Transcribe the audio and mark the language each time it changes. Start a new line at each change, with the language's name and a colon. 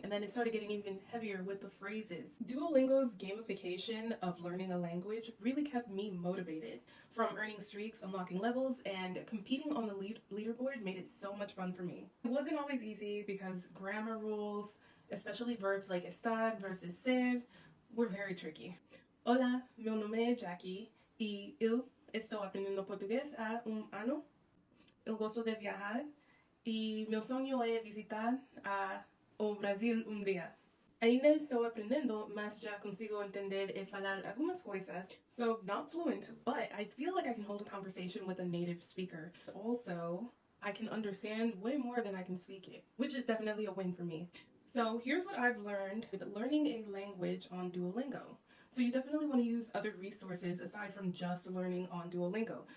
English: And then it started getting even heavier with the phrases. Duolingo's gamification of learning a language really kept me motivated. From earning streaks, unlocking levels, and competing on the leaderboard made it so much fun for me. It wasn't always easy because grammar rules, especially verbs like estar versus ser, were very tricky.
Portuguese: Hola, meu nome é Jackie e eu estou aprendendo português há ano. Eu gosto de viajar e meu sonho é visitar o Brasil dia. Ainda estou aprendendo, mas já consigo entender e falar algumas coisas.
English: So, not fluent, but I feel like I can hold a conversation with a native speaker. Also, I can understand way more than I can speak it, which is definitely a win for me. So here's what I've learned with learning a language on Duolingo. So you definitely want to use other resources aside from just learning on Duolingo.